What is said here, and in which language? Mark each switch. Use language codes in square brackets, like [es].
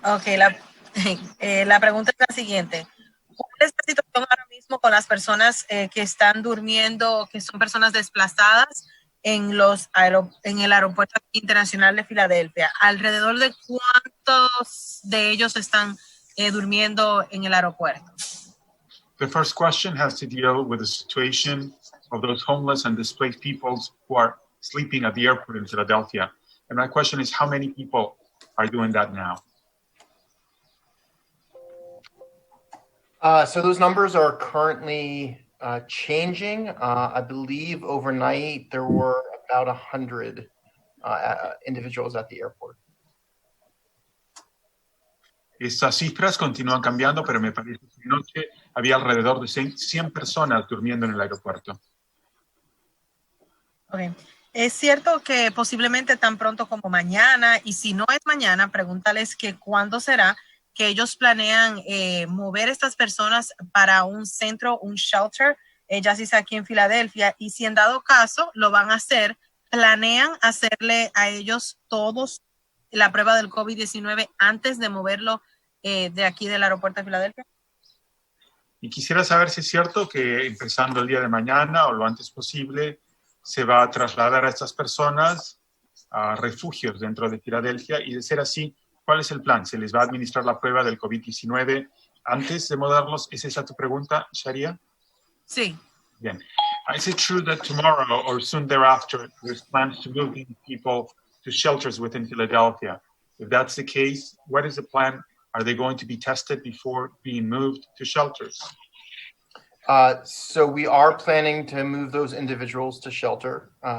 [es] Ok, la pregunta es la siguiente. ¿Cuál es la situación ahora mismo con las personas que están durmiendo, que son personas desplazadas en el aeropuerto internacional de Filadelfia? ¿Alrededor de cuántos de ellos están durmiendo en el aeropuerto? [en] The first question has to deal with the situation of those homeless and displaced people who are sleeping at the airport in Philadelphia. And my question is, how many people are doing that now? So those numbers are currently changing. I believe overnight there were about 100 individuals at the airport. [es] Estas cifras continúan cambiando, pero me parece que anoche había alrededor de 100 personas durmiendo en el aeropuerto. [en] Okay. [es] Es cierto que posiblemente tan pronto como mañana, y si no es mañana, pregúntales que cuándo será que ellos planean mover estas personas para un centro, un shelter, ya sea aquí en Filadelfia, y si en dado caso lo van a hacer, planean hacerle a ellos todos la prueba del COVID-19 antes de moverlo de aquí del aeropuerto de Filadelfia. Y quisiera saber si es cierto que empezando el día de mañana o lo antes posible se va a trasladar a estas personas a refugios dentro de Filadelfia, y de ser así, ¿cuál es el plan? ¿Se les va a administrar la prueba del COVID-19 antes de mudarlos? ¿Es esa tu pregunta, Sharia? Sí. Bien. [en] Is it true that tomorrow or soon thereafter there's plans to move people to shelters within Philadelphia? If that's the case, what is the plan? Are they going to be tested before being moved to shelters? So we are planning to move those individuals to shelter.